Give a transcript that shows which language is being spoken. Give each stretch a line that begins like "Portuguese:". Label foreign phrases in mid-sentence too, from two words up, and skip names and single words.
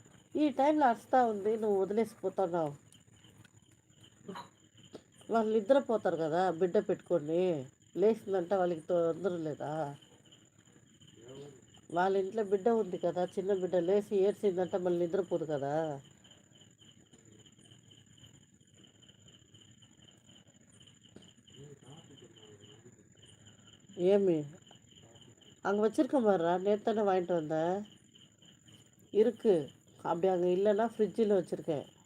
Telugu: ఈ టైంలో అరుస్తా ఉంది, నువ్వు వదిలేసిపోతున్నావు. వాళ్ళు నిద్రపోతారు కదా బిడ్డ పెట్టుకొని. లేచిందంటే వాళ్ళకి తొందర లేదా? వాళ్ళ ఇంట్లో బిడ్డ ఉంది కదా, చిన్న బిడ్డ లేచి ఏడ్చిందంటే మళ్ళీ నిద్రపోదు కదా.
Tamil: ஏமி அங்கே வச்சிருக்க மாதிரா நேற்று தானே வாங்கிட்டு வந்தேன். இருக்கு. அப்படி அங்கே இல்லைன்னா ஃப்ரிட்ஜில் வச்சுருக்கேன்.